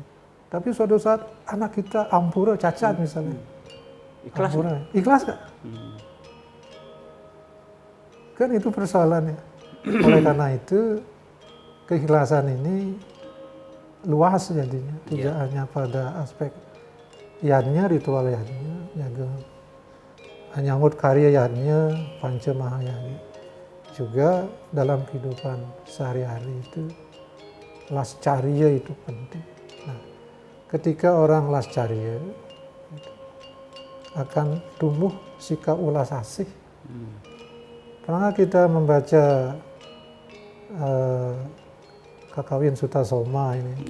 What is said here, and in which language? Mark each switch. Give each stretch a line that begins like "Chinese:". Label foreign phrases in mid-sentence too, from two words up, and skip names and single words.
Indonesian: Tapi suatu saat anak kita ampura, cacat misalnya. Ikhlas? Ikhlas nggak? Kan itu persoalannya. Oleh karena itu, keikhlasan ini luas jadinya. Tidak hanya pada aspek yadnya, ritual yadnya, menyangkut karya yadnya, panca mahayana. Juga dalam kehidupan sehari-hari itu, lascarya itu penting. Nah, ketika orang lascarya, akan tumbuh sikap ulas asih. Pernah kita membaca kakawin Sutasoma ini